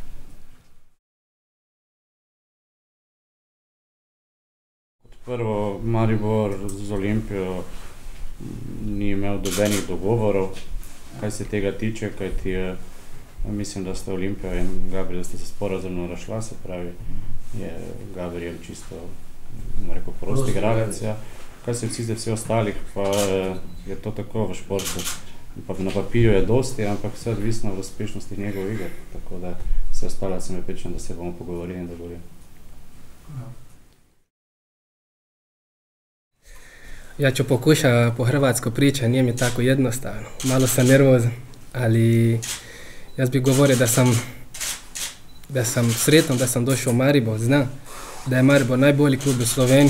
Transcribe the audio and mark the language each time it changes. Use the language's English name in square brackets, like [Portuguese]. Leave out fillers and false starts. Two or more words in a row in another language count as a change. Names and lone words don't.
[Slovenian] Kot prvo, Maribor z Olimpijo ni imel nobenih dogovorov, kaj se tega tiče, kajti mislim, da sta Olimpija in Gabriel, da sta se sporazumno razšla, se pravi, je Gabriel čisto, bomo rekel, prost igralec. Kaj se vsi ostalih, pa je to tako v športu. Na papirju je dosti, ampak vse odvisno od uspešnosti njegov iger, tako da vse ostalo sem prepričan, da se bomo pogovorili in dogovorili. [Croatian] Ja ću pokušati po hrvatsko pričati, nije mi tako jednostavno. Malo sam nervozan, ali ja bih govorio da sam sretan da sam došao u Maribor, znam da je Maribor najbolji klub u Sloveniji.